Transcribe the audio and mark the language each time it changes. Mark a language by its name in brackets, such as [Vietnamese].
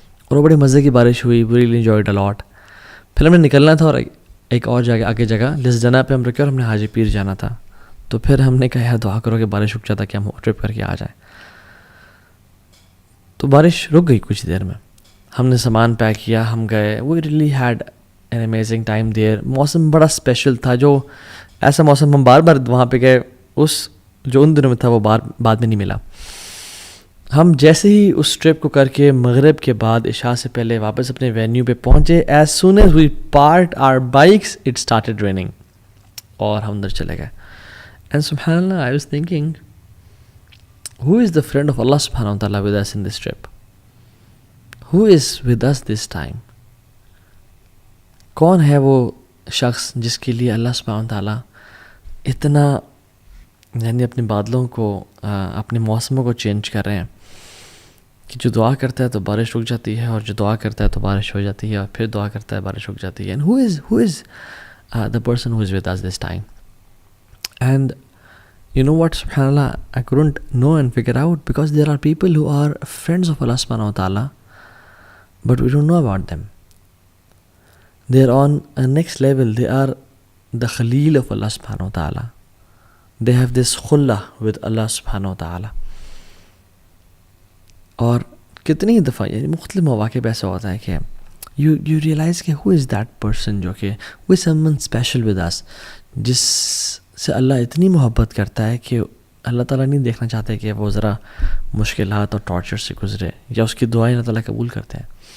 [Urdu] اور وہ بڑی مزے کی بارش ہوئی. [English] We really enjoyed a lot. [Urdu] پھر ہم نے نکلنا تھا اور ایک اور جگہ آگے جگہ جس جنا پہ ہم رکے اور ہم نے حاجی پیر جانا تھا. تو پھر ہم نے کہا یار دعا کرو کہ بارش رک جاتا کہ ہم ٹرپ کر کے آ جائیں. تو بارش رک گئی کچھ دیر میں. ہم نے سامان پیک کیا, ہم گئے. [English] We really had an amazing time there. [Urdu] موسم بڑا اسپیشل تھا, جو ایسا موسم ہم بار بار وہاں پہ گئے, اس جو ان دنوں میں تھا وہ بعد میں نہیں ملا. ہم جیسے ہی اس ٹرپ کو کر کے مغرب کے بعد عشاء سے پہلے واپس اپنے وینیو پہ پہنچے, [English] as soon as we parked our bikes it started raining, [Urdu] اور ہم اندر چلے گئے. [English] And سبحان اللہ, I was thinking who is the friend of Allah subhanahu wa ta'ala with us in this trip? Who is with us this time? [Urdu] کون ہے وہ شخص جس کے لیے اللہ سبحانہ و تعالیٰ اتنا یعنی اپنے بادلوں کو اپنے موسموں کو چینج کر رہے ہیں کہ جو دعا کرتا ہے تو بارش رک جاتی ہے, اور جو دعا کرتا ہے تو بارش ہو جاتی ہے, اور پھر دعا کرتا ہے بارش رک جاتی ہے. [English] And who is the person who is with us this time? And you know what, subhanAllah, I couldn't know and figure out, because there are people who are friends of Allah subhanahu wa ta'ala, but we don't know about them. They are on a next level. They are the Khalil of Allah subhanahu wa ta'ala. They have this khullah with Allah subhanahu wa ta'ala. [Urdu] اور کتنی دفعہ یعنی مختلف مواقع پہ ایسا ہوتا ہے کہ [English] you realize [Urdu] کہ [English] who is that person, [Urdu] جو کہ [English] who is someone special with us, [Urdu] جس سے اللہ اتنی محبت کرتا ہے کہ اللہ تعالیٰ نہیں دیکھنا چاہتے کہ وہ ذرا مشکلات اور ٹارچر سے گزرے, یا اس کی دعائیں اللہ تعالیٰ قبول کرتے ہیں.